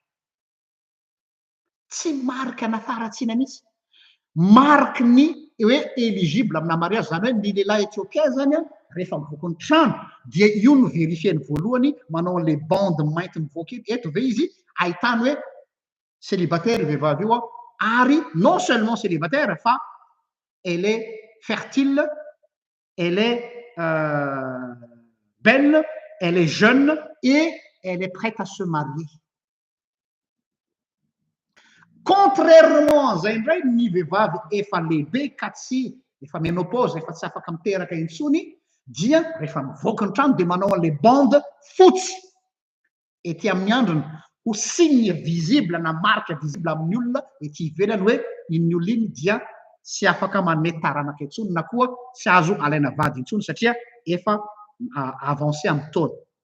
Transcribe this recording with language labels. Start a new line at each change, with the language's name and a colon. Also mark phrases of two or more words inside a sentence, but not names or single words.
Malagasy: tsy mariky anafaratsiana mihitsy mariky ny hoe éligible amina mariage zany hoe ny lehilahy éthiopien zany rehefa mivoaka ny trano dia io no vérifieny voalohany manao an'le bande mainty mivoaka iny eto ve izy ahitany hoe célibataire vehivavy io ary
French: non seulement
Malagasy: célibataire fa
French: elle est fertile elle est belle elle est jeune et elle est prête à se marier.
Malagasy: Contrairement zay indray ny vehivavy efa lehibe ka tsy efa ménopause efa tsy afaka miteraka intsony dia rehefa mivoaka ny trano dia manao an'le bande fotsy ety amin'ny androny ho
French: signe visible
Malagasy: na
French: marque visible
Malagasy: amin'ny olona ety ivelany hoe iny olona iny dia tsy afaka manety taranaka intsony na koa tsy azo alaina vady intsony satria efa avancé amin'ny taona